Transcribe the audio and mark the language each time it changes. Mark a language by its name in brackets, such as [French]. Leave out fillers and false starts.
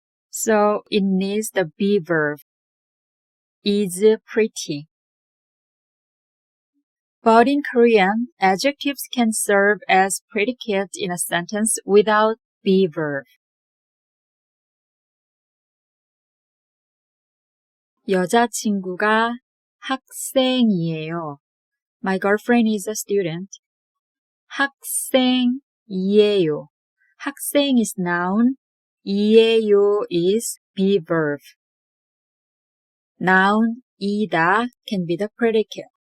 [English] So it needs the be verb. Is pretty. But in Korean, adjectives can serve as predicates in a sentence without be verb. [Korean] 여자친구가 학생이에요. [English] My girlfriend is a student. 학생이에요. 학생 is noun. 이에요 is be verb. Noun 이다 can be the predicate.